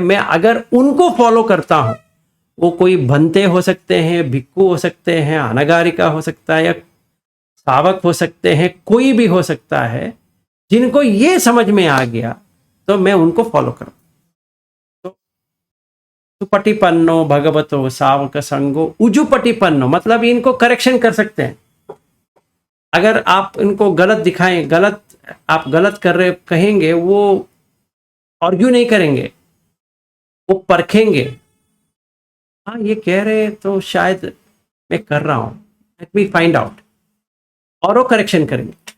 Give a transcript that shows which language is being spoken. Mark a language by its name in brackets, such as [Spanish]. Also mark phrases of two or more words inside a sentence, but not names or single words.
[Hindi] मैं अगर उनको फॉलो करता हूं, वो कोई भंते हो सकते हैं, भिक्खु हो सकते हैं, अनागारिका हो सकता है, या सावक हो सकते हैं, कोई भी हो सकता है, जिनको ये समझ में आ गया तो मैं उनको फॉलो करूं। [Pali] तो सुपटिपन्नो भगवतो सावक संगो उजुपटिपन्नो, [Hindi] मतलब इनको करेक्शन कर सकते हैं। अगर आप इनको गलत दिखाएं, गलत आप गलत कर रहे कहेंगे, वो आर्ग्यू नहीं करेंगे, वो परखेंगे। हाँ ये कह रहे तो शायद मैं कर रहा हूं, [English] let me find out, [Hindi] और वो करेक्शन करेंगे।